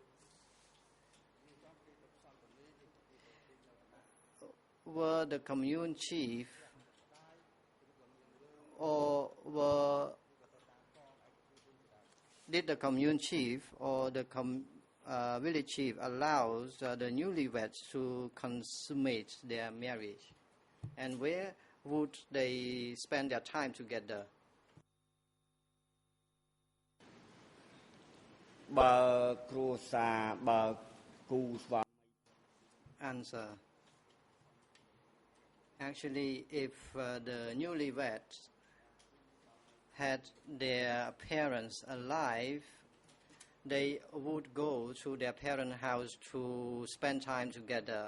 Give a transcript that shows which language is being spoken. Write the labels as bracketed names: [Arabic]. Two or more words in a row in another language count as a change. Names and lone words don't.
[English] Were the commune chief or did the commune chief or the village chief allows the newlyweds to consummate their marriage? And where would they spend their time together? [Khmer] បើគ្រួសារបើគូស្វាមី [English] Answer. Actually, if the newlyweds had their parents alive, they would go to their parents' house to spend time together.